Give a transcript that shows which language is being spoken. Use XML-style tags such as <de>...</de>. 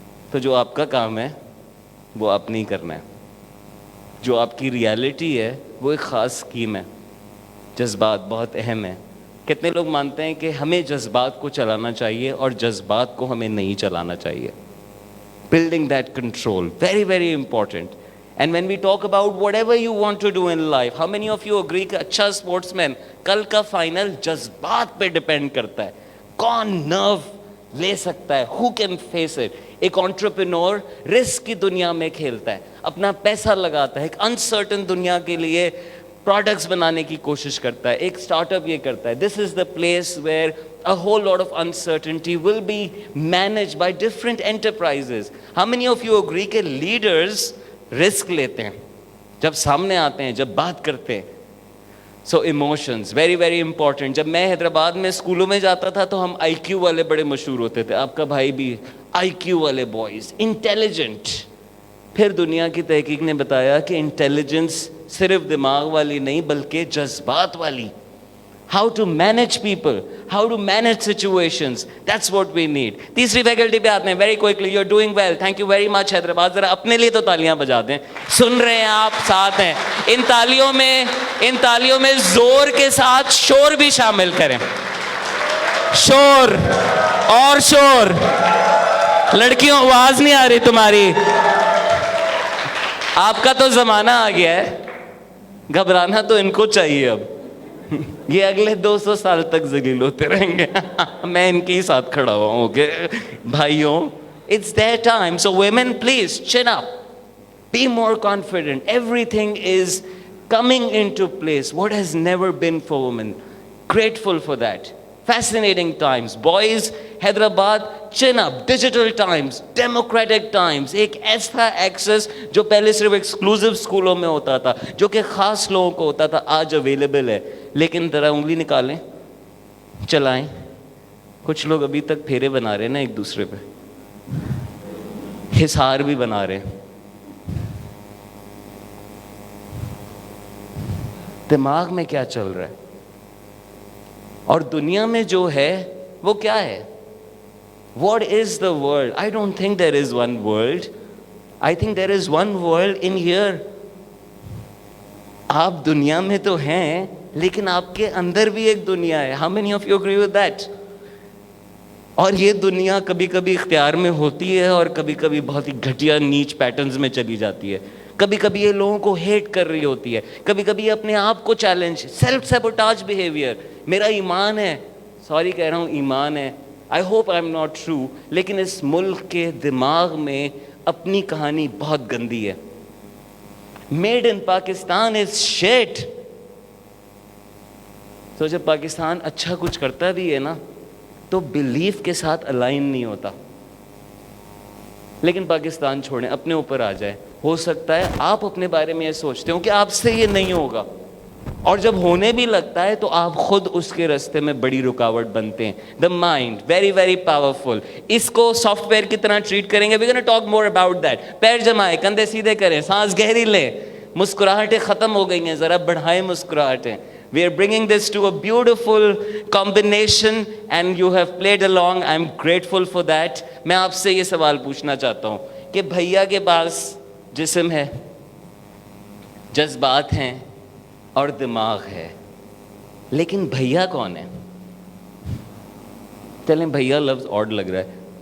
<ur>تو جو آپ کا کام ہے وہ آپ نہیں کرنا ہے. جو آپ کی ریالٹی ہے وہ ایک خاص اسکیم ہے. جذبات بہت اہم ہیں. کتنے لوگ مانتے ہیں کہ ہمیں جذبات کو چلانا چاہیے اور جذبات کو ہمیں نہیں چلانا چاہیے.</ur> <en>Building that control, very very important. And when we talk about whatever you want to do in life, how many of you agree</en> <ur>کہ اچھا sportsman کل کا فائنل جذبات پہ ڈپینڈ کرتا ہے. کون نرو لے سکتا ہے,</ur> <en>who can face it.</en> <ur>ایک entrepreneur رسک کی دنیا میں کھیلتا ہے, اپنا پیسہ لگاتا ہے, ایک uncertain دنیا کے لیے پروڈکٹس بنانے کی کوشش کرتا ہے. ایک اسٹارٹ اپ یہ کرتا ہے.</ur> <en>This is the place where a whole lot of uncertainty will be managed by different enterprises. How many of you agree</en> <ur>کہ leaders رسک لیتے ہیں جب سامنے آتے ہیں, جب بات کرتے ہیں؟</ur> <en>So emotions very very important.</en> <ur>جب میں حیدرآباد میں اسکولوں میں جاتا تھا تو ہم آئی کیو والے بڑے مشہور ہوتے تھے. آپ کا بھائی بھی آئی کیو والے بوائز, انٹیلیجنٹ, پھر دنیا کی تحقیق نے بتایا کہ انٹیلیجنس صرف دماغ والی نہیں بلکہ جذبات والی.</ur> <en>How to manage people, how to manage situations, that's what we need.</en> <ur>تیسری فیکلٹی پہ آتے ہیں,</ur> <en>very quickly, you're doing well, thank you very much Hyderabad.</en> <ur>ذرا اپنے لیے تو تالیاں بجا دیں, سن رہے ہیں آپ, ساتھ ہیں. ان تالیوں میں زور کے ساتھ شور بھی شامل کریں. شور اور شور. لڑکیوں آواز نہیں آ رہی تمہاری. آپ کا تو زمانہ آ گیا ہے, گھبرانا تو ان کو چاہیے. اب یہ اگلے 200 سال تک ذلیل ہوتے رہیں گے. میں ان کے ساتھ کھڑا ہوا ہوں کہ بھائیوں,</ur> <en>it's their time. So women, please chin up, be more confident. Everything is coming into place. What has never been for women. Grateful for that. Fascinating times. Boys, Hyderabad, chin up. Digital times, democratic times.</en> <ur>ایک ایسا Axis جو پہلے صرف exclusive اسکولوں میں ہوتا تھا, جو کہ خاص لوگوں کو ہوتا تھا, آج اویلیبل ہے. لیکن ذرا انگلی نکالیں, چلائیں. کچھ لوگ ابھی تک پھیرے بنا رہے ہیں نا ایک دوسرے پہ, حصار بھی بنا رہے ہیں. دماغ میں کیا چل رہا ہے اور دنیا میں جو ہے وہ کیا ہے.</ur> <en>What is the world? I don't think there is one world. I think there is one world in here.</en> <ur>آپ دنیا میں تو ہیں لیکن آپ کے اندر بھی ایک دنیا ہے.</ur> <en>How many of you agree with that?</en> <ur>اور یہ دنیا کبھی کبھی اختیار میں ہوتی ہے اور کبھی کبھی بہت ہی گھٹیا نیچ پیٹرنز میں چلی جاتی ہے. کبھی کبھی یہ لوگوں کو ہیٹ کر رہی ہوتی ہے, کبھی کبھی یہ اپنے آپ کو چیلنج, سیلف سیبوٹاج بیہیویئر. میرا ایمان ہے, سوری کہہ رہا ہوں, ایمان ہے,</ur> <en>I hope I am not true,</en> <ur>لیکن اس ملک کے دماغ میں اپنی کہانی بہت گندی ہے.</ur> <en>Made in Pakistan is shit.</en> <ur>تو جب پاکستان اچھا کچھ کرتا بھی ہے نا تو بلیف کے ساتھ الائن نہیں ہوتا. لیکن پاکستان چھوڑیں, اپنے اوپر آ جائے. ہو سکتا ہے آپ اپنے بارے میں یہ سوچتے ہو کہ آپ سے یہ نہیں ہوگا, اور جب ہونے بھی لگتا ہے تو آپ خود اس کے راستے میں بڑی رکاوٹ بنتے ہیں.</ur> <en>The mind very very powerful.</en> <ur>اس کو سافٹ ویئر کی طرح ٹریٹ کریں گے.</ur> <en>We gonna talk more about that.</en> <ur>پیر جمائیں, کندھے سیدھے کریں, سانس گہری لیں. مسکراہٹیں ختم ہو گئی ہیں, ذرا بڑھائیں مسکراہٹیں.</ur> <en>We are bringing this to a beautiful combination and you have played along. I am grateful for that.</en> <ur>میں آپ سے یہ سوال پوچھنا چاہتا ہوں کہ بھیا کے پاس جسم ہے, جذبات ہیں اور دماغ ہے, لیکن بھیا کون ہے؟ چلیں بھیا لفظ آڈ لگ رہا ہے.</ur>